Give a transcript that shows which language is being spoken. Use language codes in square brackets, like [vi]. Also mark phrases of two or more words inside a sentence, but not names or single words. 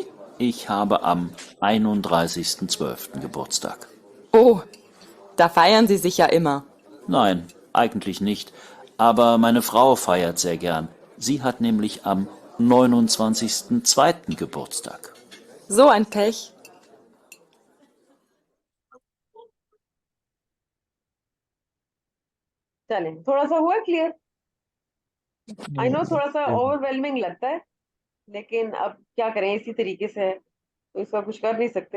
[de] Ich habe am 31.12. Geburtstag. Oh, da feiern Sie sich ja immer. Nein, eigentlich nicht. Aber meine Frau feiert sehr gern. Sie hat nämlich am 29.02. Geburtstag. So ein Pech. [hi] चलें, थोड़ा सा हुआ क्लियर? [en] I know [hi] थोड़ा सा ओवरवेलमिंग लगता है, लेकिन अब क्या करें, इसी तरीके से है तो इसका कुछ कर नहीं सकते।